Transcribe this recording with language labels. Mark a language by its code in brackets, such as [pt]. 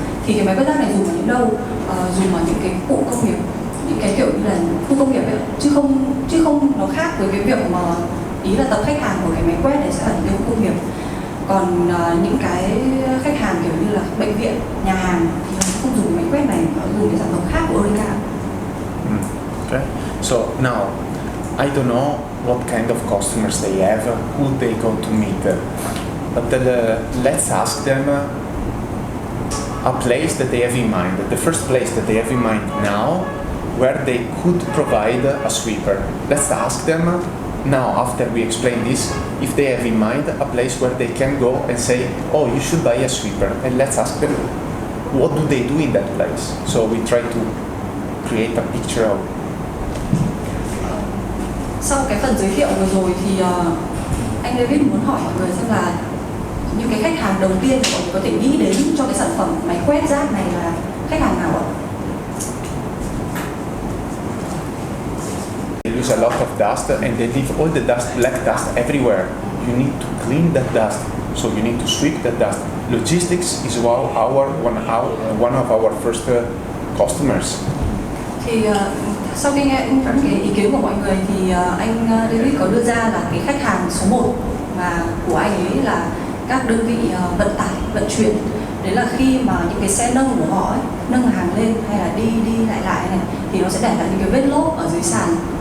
[vi] Thì cái máy quét rác này dùng ở những đâu? Dùng ở những cái cụm công nghiệp, những cái kiểu như là khu công nghiệp ấy, chứ không nó khác với cái việc mà ý là tập khách hàng của cái máy quét này sẽ là những cái khu công nghiệp. Còn những cái khách hàng kiểu như là bệnh viện, nhà hàng thì họ không dùng máy quét này, họ dùng cái sản phẩm khác của EUREKA. [en] Okay. So now, I don't know what kind of customers they have, who they go to meet. But let's ask them a place that they have in mind. The first place that they have in mind now, where they could provide a sweeper. Let's ask them now, after we explain this, if they have in mind a place where they can go and say, oh, you should buy a sweeper. And let's ask them, what do they do in that place? So we try to create a picture of. [vi] Sau cái phần giới thiệu vừa rồi thì anh David muốn hỏi mọi người xem là những cái khách hàng đầu tiên mà mọi người có thể nghĩ đến cho cái sản phẩm máy quét rác này là khách hàng nào ạ? [en] They use a lot of dust and they leave all the dust, black dust everywhere. You need to clean that dust, so you need to sweep that dust. Logistics is one of our first customers. [vi] Thì sau khi nghe cái ý kiến của mọi người thì anh David có đưa ra là cái khách hàng số 1 mà của anh ấy là các đơn vị vận tải, vận chuyển. Đấy là khi mà những cái xe nâng của họ ấy, nâng hàng lên hay là đi lại này thì nó sẽ để lại những cái vết lốp ở dưới sàn.